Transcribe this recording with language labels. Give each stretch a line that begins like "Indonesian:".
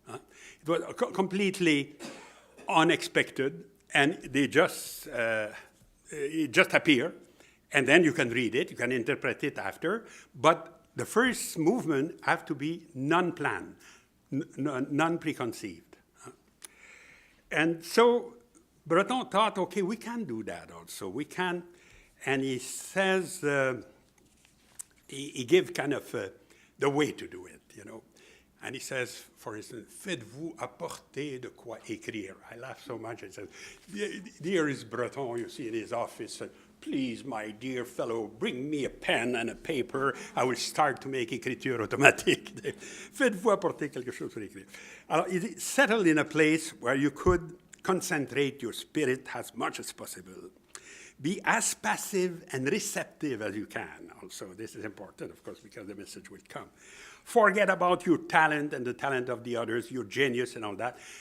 English: It was completely unexpected, and it just appear, and then you can read it, you can interpret it after, but the first movement have to be non-planned, non-preconceived. And so Breton thought, okay, we can do that also. We can. And he says, he gives kind of the way to do it, you know. And he says, for instance,
French: faites-vous apporter de quoi écrire.
English: I laugh so much. He says, here is Breton, you see, in his office. Please, my dear fellow, bring me a pen and a paper. I will start to make
French: écriture automatique. Faites-vous apporter quelque chose pour écrire. Alors,
English: it settled in a place where you could concentrate your spirit as much as possible. Be as passive and receptive as you can. Also, this is important, of course, because the message will come. Forget about your talent and the talent of the others, your genius and all that.